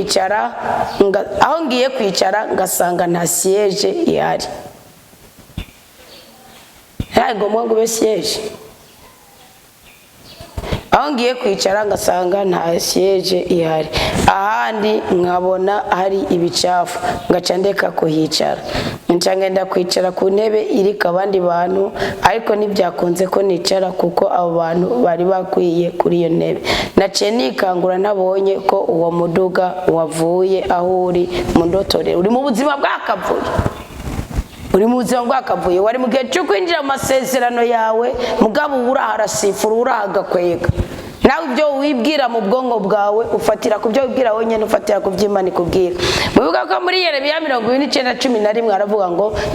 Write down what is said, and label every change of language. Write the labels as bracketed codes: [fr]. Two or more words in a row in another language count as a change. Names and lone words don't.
[rn] kwicara ngasanga nta siège ihari ntabwo ngo ube siège aho ngiye kwicara ngasanga nta siège ihari ahandi nkabona hari ibicafu ngaca ndeka kuhicara nca ngenda kwicara ku ntebe iriko abandi bantu ariko ntibyakunze ko nicara kuko abo bantu bari bakwiye kuri iyo ntebe naciye nikangura nabonye ko uwo muduga wavuye aho uri mu ndotorero uri mu buzima bwakavuye uri mu buzima bwakavuye wari mu gihe cyo kwinjira mu masezerano yawe mugabo uraharasifura urahagakwega nawe ibyo wibwira mu bwonko bwawe ufatira ku byo wibwira wenyine ufatira ku by'Imana ikubwira mubivuga ko muri Yeremiya 29:11 aravuga ngo